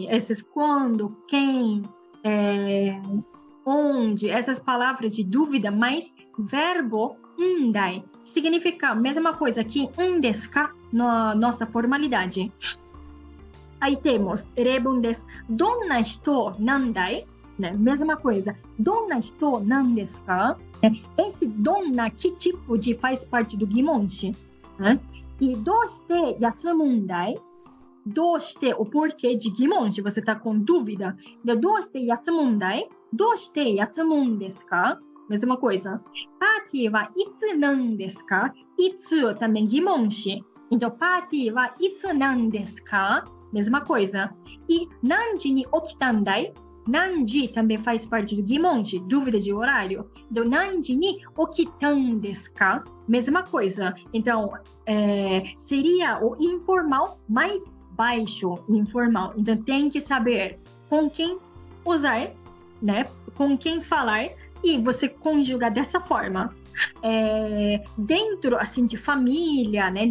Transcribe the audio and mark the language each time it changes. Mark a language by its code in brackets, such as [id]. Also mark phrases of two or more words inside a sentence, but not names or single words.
[pt] Esses quando, quem, onde, essas palavras de dúvida, mas verbo undai significa a mesma coisa que [ja] ですか? [pt] Na nossa formalidade. Aí temos [ja] れぶんです. どんな人なんだい? [pt] Né? Mesma coisa. [ja] どんな人なんですか? [pt] Esse donna, que tipo de faz parte do gimonshi? Né? E [ja] どうして休むんだい? Doshite, [pt] o porquê de gimonshi, você está com dúvida. [ja] どうして休むんだい? どうして休むんですか? [pt] Mesma coisa. [ja] パーティーはいつなんですか? [pt] Itsu também gimonshi. Então, [ja] パーティーはいつなんですか? [pt] Mesma coisa. E [ja] 何時に起きたんだい? [pt] Nanji também faz parte do gimonshi, dúvida de horário. [ja] Então, 何時に起きたんですか? [pt] Mesma coisa. Então, seria o informal mais baixo, informal. Então, tem que saber com quem usar, né? Com quem falar, e você conjuga dessa forma. Dentro, assim, de família, né?